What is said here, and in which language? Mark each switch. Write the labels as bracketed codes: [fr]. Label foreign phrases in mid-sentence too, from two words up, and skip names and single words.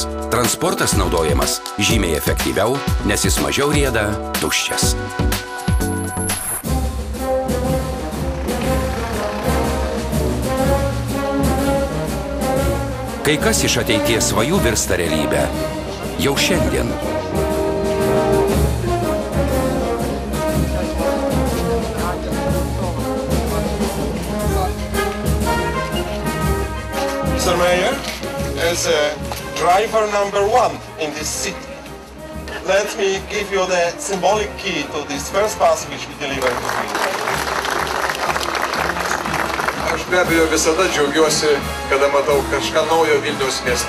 [lt] Transportas naudojamas žymiai efektyviau, nes jis mažiau rieda tuščias. Kai kas iš ateities svajų virsta realybę jau šiandien. [en] Mr. Mayor, as driver number 1 in this city, let me give you the symbolic key to this first bus which we deliver to you. [lt] Aš be abejo visada džiaugiuosi, kada matau kažką naujo Vilniaus mieste.